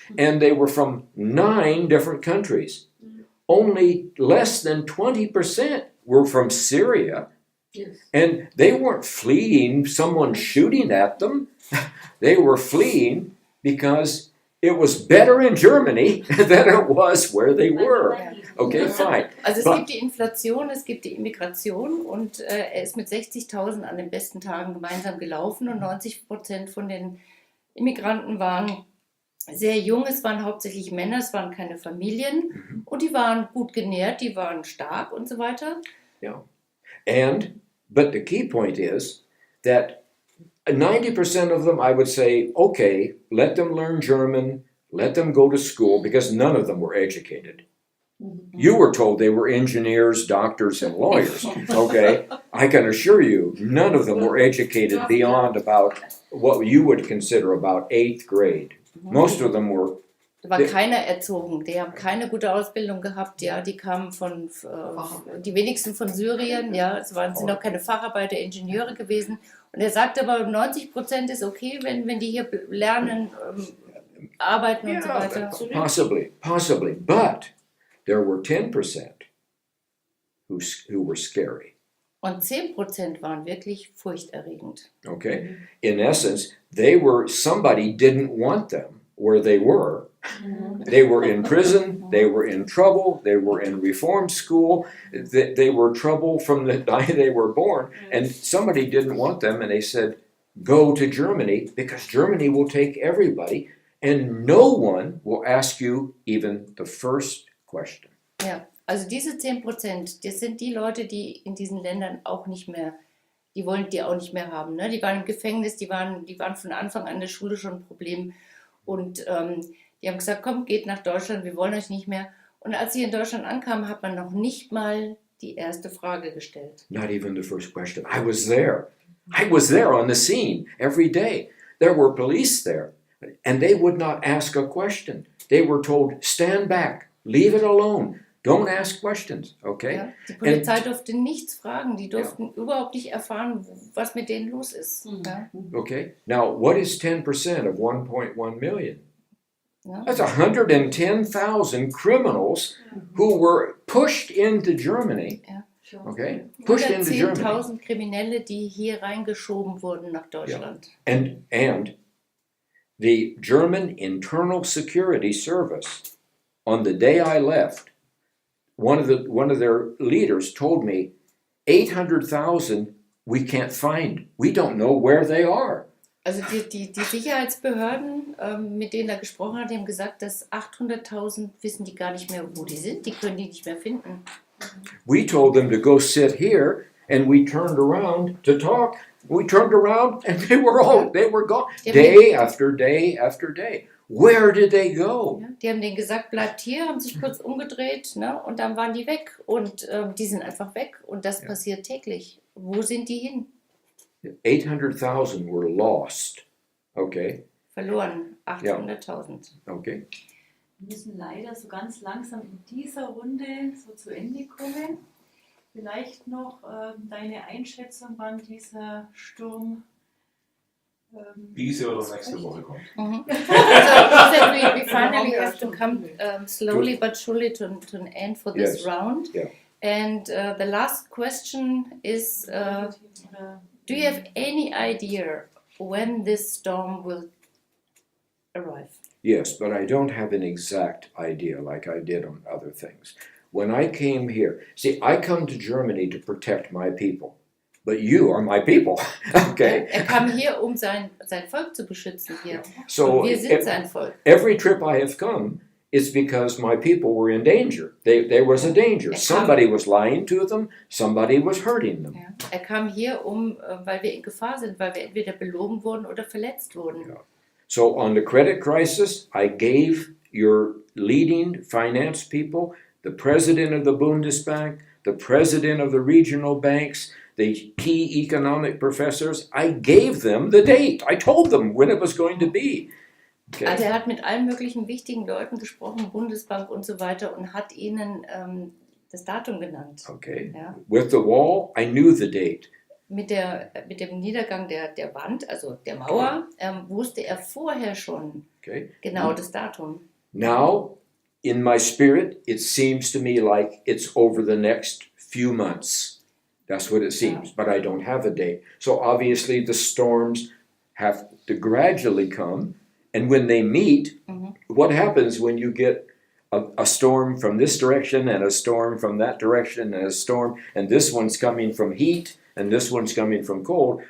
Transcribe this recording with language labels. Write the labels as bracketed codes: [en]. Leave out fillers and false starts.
[en] And they were from 9 different countries. Only less than 20% were from Syria. Yes. And they weren't fleeing someone shooting at them. They were fleeing because it was better in Germany than it was where they were. Okay, fine. [de] Also es [en] But- [de] gibt die Inflation, es gibt die Immigration und er ist mit 60.000 an den besten Tagen gemeinsam gelaufen und 90% von den Immigranten waren sehr jung, es waren hauptsächlich Männer, es waren keine Familien und die waren gut genährt, die waren stark und so weiter. [en] And But the key point is that 90% of them, I would say, okay, let them learn German, let them go to school, because none of them were educated. You were told they were engineers, doctors, and lawyers, okay? I can assure you, none of them were educated beyond about what you would consider about 8th grade. Most of them were, [de] Da war keiner erzogen, die haben keine gute Ausbildung gehabt, ja, die kamen von, die wenigsten von Syrien, ja, sind auch keine Facharbeiter, Ingenieure gewesen. Und er sagt aber, 90% ist okay, wenn die hier lernen, arbeiten und so weiter. [en] possibly, but there were 10% who were scary, [de] Und 10% waren wirklich furchterregend. [en] okay? In essence, somebody didn't want them where they were. They were in prison, they were in trouble, they were in reform school, they were trouble from the day they were born, and somebody didn't want them, and they said, go to Germany, because Germany will take everybody, and no one will ask you even the first question. [de] Ja, also diese 10%, das sind die Leute, die in diesen Ländern auch nicht mehr, die wollen die auch nicht mehr haben. Ne? Die waren im Gefängnis, die waren von Anfang an in der Schule schon ein Problem. Und die haben gesagt, komm, geht nach Deutschland, wir wollen euch nicht mehr. Und als sie in Deutschland ankamen, hat man noch nicht mal die erste Frage gestellt. [en] Not even the first question. I was there. I was there on the scene every day. There were police there, and they would not ask a question. They were told, stand back, leave it alone. Don't ask questions, okay? [de] Ja, die Polizei durfte nichts fragen, die durften überhaupt nicht erfahren, was mit denen los ist. Ja. [en] Okay, now what is 10% of 1.1 million? [de] Ja. [en] That's 110,000 criminals who were pushed into Germany, [de] Ja. [en] okay? Pushed into Germany. [de] 110.000 Kriminelle, die hier reingeschoben wurden nach Deutschland. [en] And the German Internal Security Service, on the day I left, one of their leaders told me, 800,000 we can't find. We don't know where they are. [de] Also die Sicherheitsbehörden, mit denen er gesprochen hat, die haben gesagt, dass 800.000 wissen die gar nicht mehr, wo die sind. Die können die nicht mehr finden. We told them to go sit here, and we turned around to talk. We turned around, and they were gone. Day after day after day. Where did they go? Ja, die haben denen gesagt, bleibt hier, haben sich kurz umgedreht, ne, und dann waren die weg. Und die sind einfach weg. Und das passiert täglich. Wo sind die hin? [en] 800,000 were lost. Okay, [de] Verloren. 800.000. [en] okay. [de] Wir müssen leider so ganz langsam in dieser Runde so zu Ende kommen. Vielleicht noch deine Einschätzung, wann dieser Sturm Diese oder nächste Woche kommt. [en] So he said we finally have to come slowly but surely to an end for this Yes. round. Yeah. And the last question is, do you have any idea when this storm will arrive? Yes, but I don't have an exact idea like I did on other things. When I came here, see, I come to Germany to protect my people, but you are my people, okay? [de] Kam hier, sein Volk zu beschützen hier. [en] So [de] Und wir sind sein Volk. [en] every trip I have come is because my people were in danger. There was a danger. Somebody was lying to them, somebody was hurting them. [de] Ja. Kam hier, weil wir in Gefahr sind, weil wir entweder belogen wurden oder verletzt wurden. Ja. [en] So on the credit crisis, I gave your leading finance people, the president of the Bundesbank, the president of the regional banks, the key economic professors, I gave them the date. I told them when it was going to be. Okay. [de] Also hat mit allen möglichen wichtigen Leuten gesprochen, Bundesbank und so weiter, und hat ihnen das Datum genannt. Okay. Ja. [en] With the wall, I knew the date. [de] Mit dem Niedergang der Wand, also der Mauer, wusste er vorher schon genau das Datum. [en] Now, in my spirit, it seems to me like it's over the next few months. That's what it seems, but I don't have a date. So obviously the storms have to gradually come, and when they meet, what happens when you get a storm from this direction and a storm from that direction and a storm, and this one's coming from heat and this one's coming from cold?